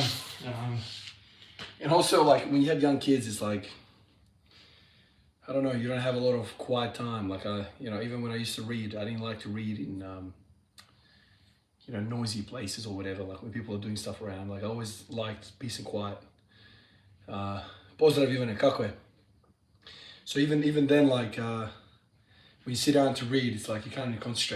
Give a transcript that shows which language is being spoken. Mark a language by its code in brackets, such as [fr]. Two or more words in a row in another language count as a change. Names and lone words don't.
[en] And also, like, when you have young kids, it's like, I don't know, you don't have a lot of quiet time. Like, even when I used to read, I didn't like to read in, noisy places or whatever, like when people are doing stuff around. Like, I always liked peace and quiet. [sr] Pozdrav Ivane, kako je? [en] So even then, like, when you sit down to read, it's like you can't even concentrate.